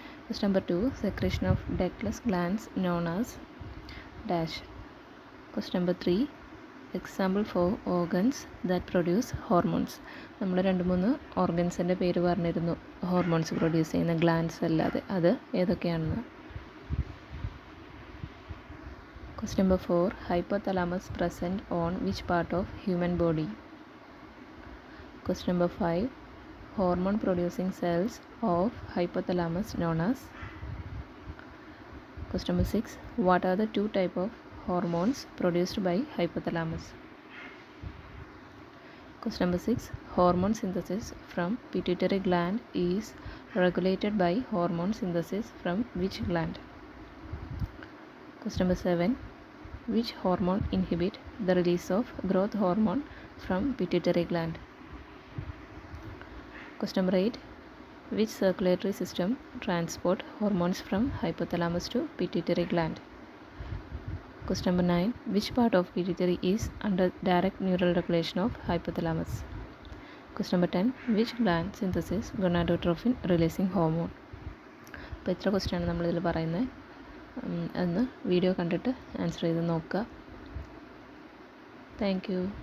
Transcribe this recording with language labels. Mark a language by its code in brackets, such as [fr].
[en] Question number 2, secretion of ductless glands known as dash. Question number 3, example for organs that produce hormones. [ml] നമ്മൾ 2-3 ഓർഗൻസിൻ്റെ പേര് പറഞ്ഞിരുന്നു, hormones produce ചെയ്യുന്ന glance അല്ലാതെ. അത് ഏതൊക്കെയാണെന്ന്. [en] Question number 4, hypothalamus present on which part of human body? Question number 5, hormone producing cells of hypothalamus known as. Question number 6, what are the 2 type of hormones produced by hypothalamus? Question number 6, hormone synthesis from pituitary gland is regulated by hormone synthesis from which gland? Question number 7, which hormone inhibit the release of growth hormone from pituitary gland? Question number 8, which circulatory system transport hormones from hypothalamus to pituitary gland? Question number 9, which part of pituitary is under direct neural regulation of hypothalamus? Question number 10, which gland synthesis gonadotrophin releasing hormone? [ml] അപ്പോൾ ഇത്ര ക്വസ്റ്റ്യനാണ് നമ്മളിതിൽ പറയുന്നത്. അന്ന് video കണ്ടിട്ട് answer ചെയ്ത് നോക്കുക. [en] Thank you.